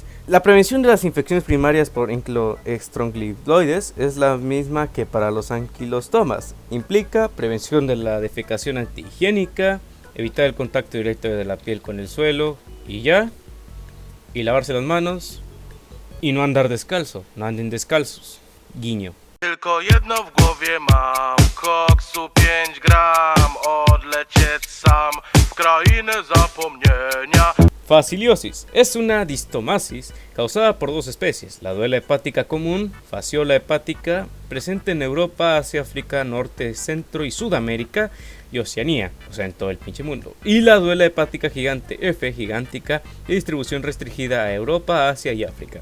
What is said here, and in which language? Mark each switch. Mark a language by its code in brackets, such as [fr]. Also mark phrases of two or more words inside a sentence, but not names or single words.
[es] La prevención de las infecciones primarias por estronglioides es la misma que para los anquilostomas. Implica prevención de la defecación antihigiénica, evitar el contacto directo de la piel con el suelo y lavarse las manos y no andar descalzo, no anden descalzos. Guiño. [pl] Tylko jedno w głowie mam, koksu 5 gram, odlecieć sam w krainę zapomnienia. [es] Faciliosis es una distomasis causada por dos especies, la duela hepática común, Fasciola hepática, presente en Europa, Asia, África, Norte, Centro y Sudamérica y Oceanía, o sea en todo el pinche mundo, y la duela hepática gigante F gigántica de distribución restringida a Europa, Asia y África.